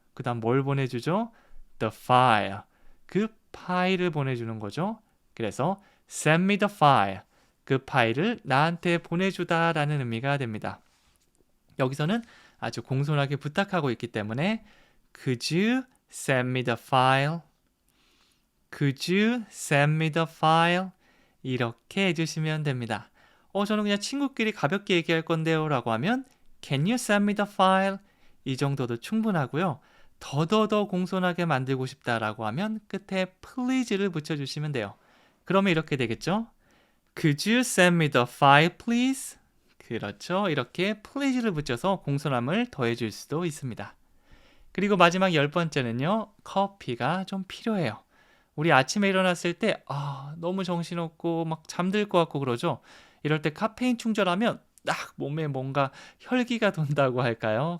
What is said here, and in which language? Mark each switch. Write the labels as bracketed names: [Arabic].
[Korean] 그 다음 뭘 보내주죠? [English] the file, [Korean] 그 파일을 보내주는 거죠. 그래서 [English] send me the file, [Korean] 그 파일을 나한테 보내주다 라는 의미가 됩니다. 여기서는 아주 공손하게 부탁하고 있기 때문에 [English] Could you send me the file? Could you send me the file? [Korean] 이렇게 해주시면 됩니다. 저는 그냥 친구끼리 가볍게 얘기할 건데요 라고 하면 [English] Can you send me the file? [Korean] 이 정도도 충분하고요. 더더더 공손하게 만들고 싶다라고 하면 끝에 please를 붙여주시면 돼요. 그러면 이렇게 되겠죠? [English] Could you send me the file, please? [Korean] 그렇죠. 이렇게 please를 붙여서 공손함을 더해줄 수도 있습니다. 그리고 마지막 10번째는요. 커피가 좀 필요해요. 우리 아침에 일어났을 때 너무 정신없고 막 잠들 것 같고 그러죠. 이럴 때 카페인 충전하면 딱 몸에 뭔가 혈기가 돈다고 할까요?